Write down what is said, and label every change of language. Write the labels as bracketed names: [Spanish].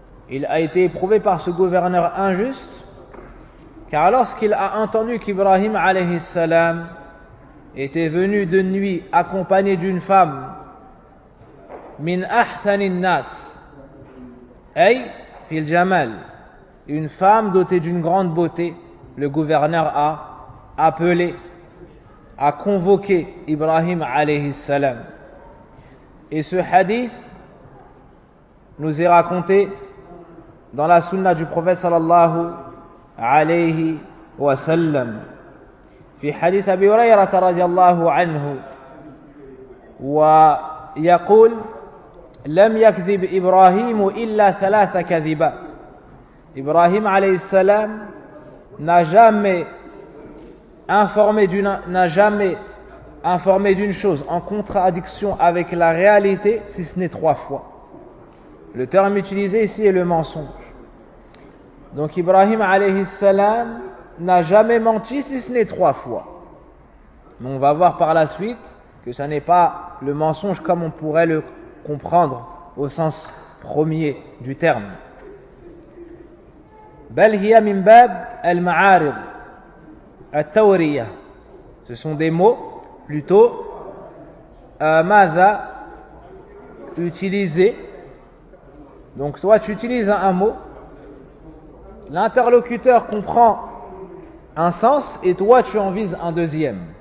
[French] Il a été éprouvé par ce gouverneur injuste, car lorsqu'il a entendu qu'Ibrahim alayhi salam était venu de nuit accompagné d'une femme, [Arabic] min ahsanin nas, ay fil jamal, [French] une femme dotée d'une grande beauté, le gouverneur a appelé, a convoqué Ibrahim alayhi salam. Et ce hadith nous est raconté dans la sunna du prophète [Arabic] sallallahu عليه وسلم في حديث أبي هريرة رضي الله عنه، ويقول: لم يكذب إبراهيم إلا 3 كذبات. [French] Ibrahim alayhi salam n'a jamais informé d'une chose en contradiction avec la réalité, si ce n'est 3 fois. Le terme utilisé ici est le mensonge. Donc Ibrahim alayhi salam n'a jamais menti, si ce n'est 3 fois. Mais on va voir par la suite que ça n'est pas le mensonge comme on pourrait le comprendre au sens premier du terme. [Arabic] بل هي من باب المعارض التورية. [French] Ce sont des mots plutôt ماذا utilisés. Donc toi tu utilises un mot, l'interlocuteur comprend un sens et toi tu en vises un deuxième.